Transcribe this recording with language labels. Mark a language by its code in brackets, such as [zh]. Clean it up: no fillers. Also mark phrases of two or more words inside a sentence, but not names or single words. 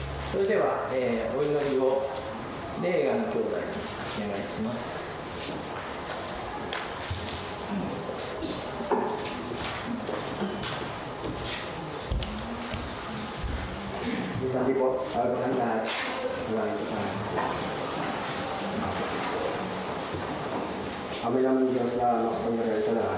[ja] それでは、お祈りをレーガン兄弟にお願いします。 [tl] Sabi po, bago ng lahat, maraming salamat. Kami naman Diyos na makapangyarihan sa lahat.